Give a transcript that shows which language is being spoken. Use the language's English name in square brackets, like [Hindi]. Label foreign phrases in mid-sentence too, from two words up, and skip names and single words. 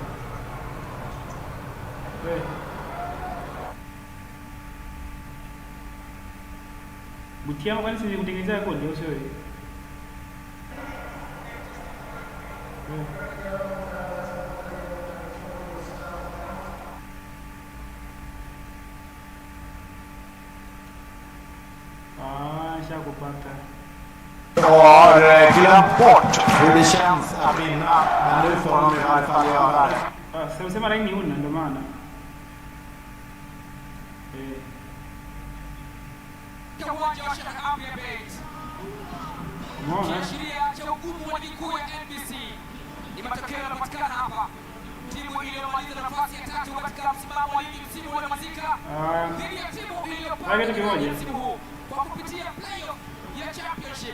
[Swahili] Butia kwani si kutengeneza kodi au sio? Shakupata. [Swedish] Har glömt bort hur det känns att vinna, men nu får de i alla fall göra det. Så ser man in i hunden, [Swahili] ndio maana. Uwanja wa Sheikh Amri Abeid. Kiashiria cha ugumu wa ligi kuu ya NBC. Ni matokeo yanapatikana hapa. Timu iliyomaliza nafasi ya 3 katika msimamo wa ligi msimu uliomalizika dhidi ya timu iliyopanda msimu huu kwa kupitia playoff ya championship.